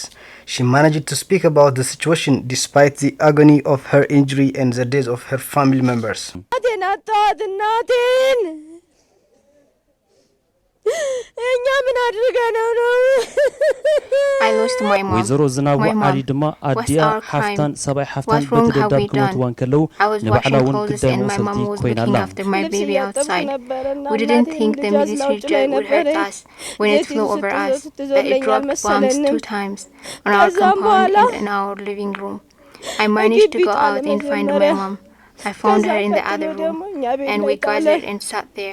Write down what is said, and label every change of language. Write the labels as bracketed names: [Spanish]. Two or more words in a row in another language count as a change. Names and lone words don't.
[English] She managed to speak about the situation despite the agony of her injury and the death of her family members. I lost my mom. [Tigrinya] ወይዘሮ ዝናቡ ዓሊ ድማ ኣዲያ ሓፍታን ሰባይ ሓፍታን በተደዳብ ክሞትዋን ከለው ንባዕላ እውን ግዳይ መውሰልቲ ኮይናላ። [English] We didn't think the military jet would hurt us when it flew over us, but it dropped bombs 2 times on our compound and in our living room. I managed to go out and find my mom. I found her in the other room, and we gathered and sat there.